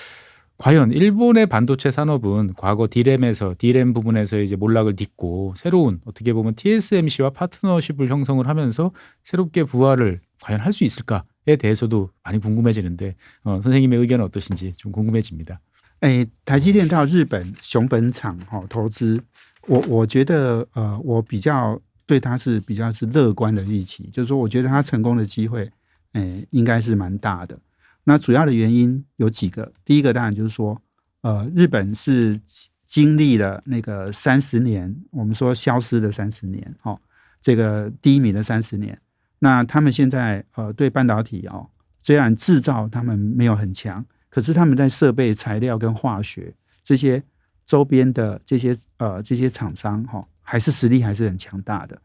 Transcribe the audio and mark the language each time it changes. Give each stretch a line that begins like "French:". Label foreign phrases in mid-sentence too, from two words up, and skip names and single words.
Korean: 과연 일본의 반도체 산업은 과거 D램 부분에서 이제 몰락을 딛고 새로운 어떻게 보면 TSMC와 파트너십을 형성을 하면서 새롭게 부활을 과연 할 수 있을까에 대해서도 많이 궁금해지는데 선생님의 의견은 어떠신지 좀 궁금해집니다.
Chinese: 台积电到日本熊本厂投资，我觉得我比较对它是比较是乐观的预期，就是说我觉得它成功的机会应该是蛮大的。那主要的原因有几个，第一个当然就是说日本是经历了那个30年，我们说消失的30年这个低迷的30年，那他们现在对半导体虽然制造他们没有很强，可是他们在设备材料跟化学这些周边的这些厂商还是实力还是很强大的。